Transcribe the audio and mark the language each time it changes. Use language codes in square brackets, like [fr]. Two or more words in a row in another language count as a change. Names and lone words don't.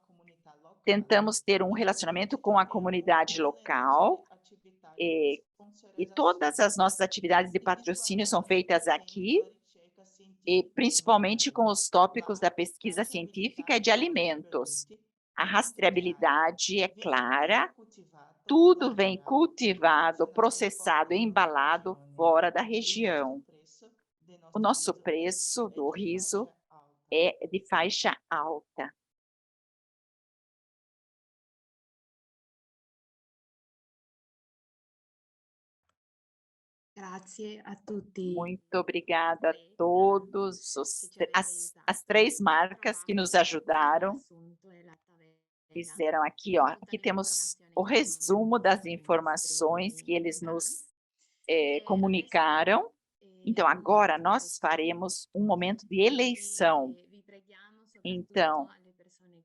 [pt] Tentamos ter um relacionamento com a comunidade local e todas as nossas atividades de patrocínio são feitas aqui, e principalmente com os tópicos da pesquisa científica e de alimentos. A rastreabilidade é clara, tudo vem cultivado, processado e embalado fora da região. O nosso preço do riso é de faixa alta. [it] Grazie a tutti. [pt] Muito obrigada a todos, as três marcas que nos ajudaram. Fizeram aqui, ó, aqui temos o resumo das informações que eles nos comunicaram. Então, agora nós faremos um momento de eleição.